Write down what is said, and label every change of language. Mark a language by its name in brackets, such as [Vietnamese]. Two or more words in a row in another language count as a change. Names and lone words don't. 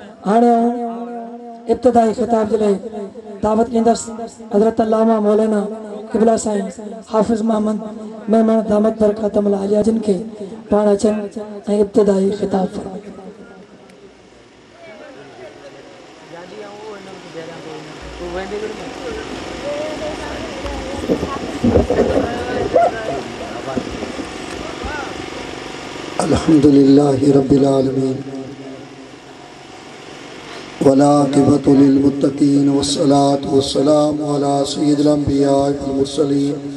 [Sindhi] हाणे इब्तिदाई खिताब जे लाइ दावत ॾींदसि हज़रत अल्लामा मौलाना क़िबला साईं हाफ़िज़ मोहम्मद मेमन [Arabic] دامت بركاته العالية [Sindhi] जिन खे पाण अचनि ऐं इब्तिदाई खिताब [Arabic] الحمد لله رب العالمين والعاقبة للمتقين والصلاة والسلام على سيد الأنبياء والمرسلين